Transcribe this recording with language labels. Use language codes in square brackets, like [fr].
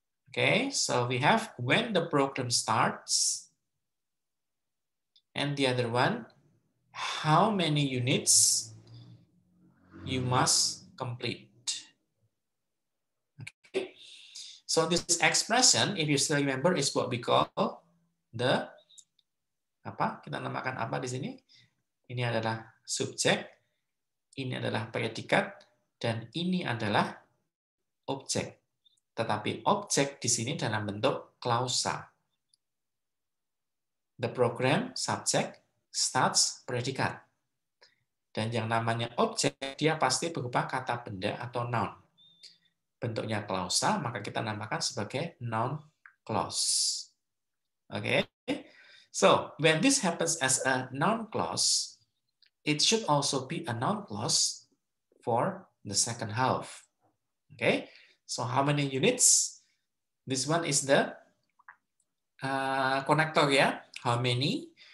[en] Okay, so we have when the program starts, and the other one, how many units you must complete. Okay, so this expression, if you still remember, is what we call the [id] apa? Kita namakan apa di sini? Ini adalah subjek, ini adalah predikat, dan ini adalah objek. Tetapi objek di sini dalam bentuk klausa. [en] The program, subject, starts, predikat. [id] Dan yang namanya objek, dia pasti berupa kata benda atau noun. Bentuknya klausa, maka kita namakan sebagai noun clause. Okay? [en] So, when this happens as a noun clause, it should also be a noun clause for the second half. Okay? So, how many units? This one is the connector, yeah? How many?